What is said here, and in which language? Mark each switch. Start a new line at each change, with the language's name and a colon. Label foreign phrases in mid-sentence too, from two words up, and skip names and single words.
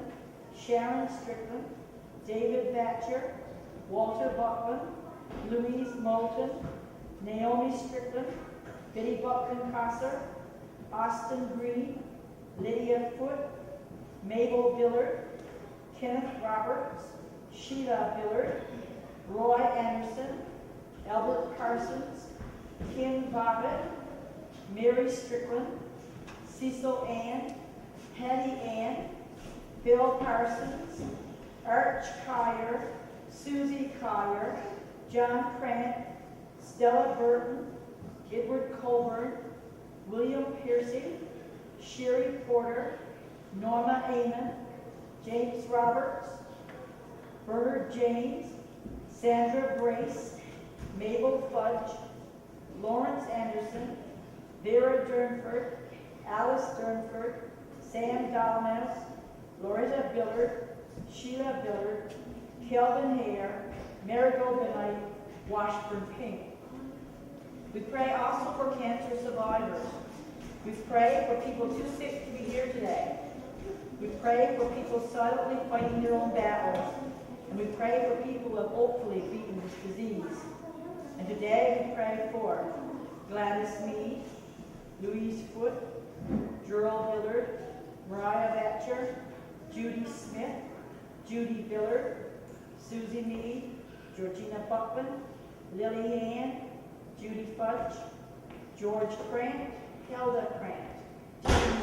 English: Sharon Strickland, David Batcher, Walter Buckland, Louise Moulton, Naomi Strickland, Betty Buckland-Prosser, Austin Green, Lydia Foote, Mabel Billard, Kenneth Roberts, Sheila Billard, Roy Anderson, Albert Parsons, Kim Bobbitt, Mary Strickland, Cecil Ann, Hattie Ann, Bill Parsons, Arch Collier, Susie Collier, John Krant, Stella Burton, Edward Colburn, William Piercy, Sherry Porter, Norma Amon, James Roberts, Bernard James, Sandra Brace, Mabel Fudge, Lawrence Anderson, Vera Durnford, Alice Durnford, Sam Dalmouse, Loretta Billard, Sheila Billard, Kelvin Hare, Marigold Benight, Washburn Pink. We pray also for cancer survivors. We pray for people too sick to be here today. We pray for people silently fighting their own battles. And we pray for people who have hopefully beaten this disease. And today we pray for Gladys Mead, Louise Foote, Gerald Billard, Mariah Batcher, Judy Smith, Judy Billard, Susie Mead, Georgina Buckman, Lily Ann, Judy Fudge, George Krant, Hilda Krant, Tiffany